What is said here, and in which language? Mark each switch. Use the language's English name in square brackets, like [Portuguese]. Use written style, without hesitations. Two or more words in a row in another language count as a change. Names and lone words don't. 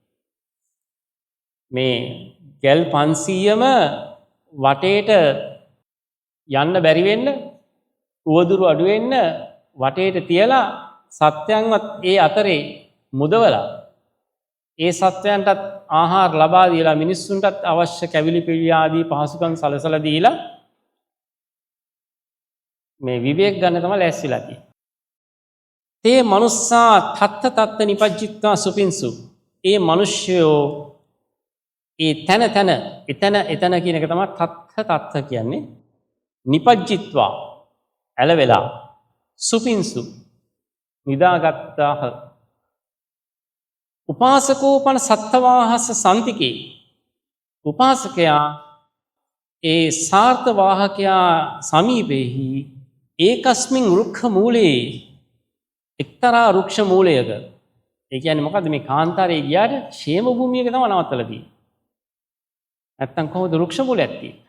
[Sinhala] මේ ගැල් 500ම වටේට යන්න බැරි වෙන්න උවදුරු අඩු වෙන්න වටේට තියලා සත්‍යයන්වත් ඒ අතරේ මුදවලා ඒ සත්වයන්ටත් ආහාර ලබා දීලා මිනිස්සුන්ටත් අවශ්‍ය කැවිලි පිළි ආදී පහසුකම් සලසලා දීලා මේ විවේක ගන්න තමයි ලෑස්තිලා තියෙන්නේ. [Pali] තේ මනුස්සා තත්ත තත්ත නිපජ්ජිත්වා සුපින්සු. [Sinhala] ඒ මිනිස්යෝ ඒ තන තන එතන කියන එක තමයි [Pali] තත්ත තත්ත [Sinhala] කියන්නේ. නිපජ්ජිත්වා ඇලවෙලා සුපින්සු නිදාගත්තාහ. [Pali] උපාසකෝපන සත්තවාහස සන්තිකේ. [Sinhala] උපාසකයා ඒ සාර්ථ වාහකයා සමීපෙහි [Pali] ඒකස්මින් රුක්ඛ මූලේ [Sinhala] එක්තරා රුක්ෂ මූලයක. ඒ කියන්නේ මොකද්ද මේ කාන්තාරයේ ගියාට ക്ഷേම භූමියක තමයි නවත්තලා තියෙන්නේ. නැත්තම් කොහොමද රුක්ෂ මූලයක් තියෙන්නේ?